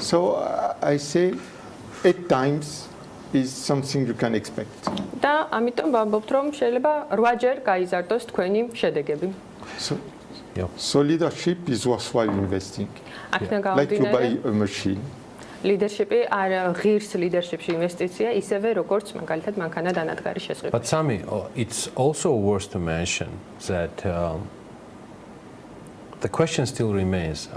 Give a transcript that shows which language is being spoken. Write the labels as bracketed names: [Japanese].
[English] So I say 8 times is something you can expect. [Georgian] და ამიტომ ვამბობთ რომ შეიძლება 8-ჯერ გაიზარდოს თქვენი შედეგები. [English] So leadership is worthwhile investing. Like you buy a machine. [Georgian] ლიდერშიპი არ ღირს ლიდერშიპში ინვესტიცია, ისევე როგორც მაგალითად მანქანა დანადგარი შესყიდვა. [English] But Sami, it's also worth to mention that the question still remains.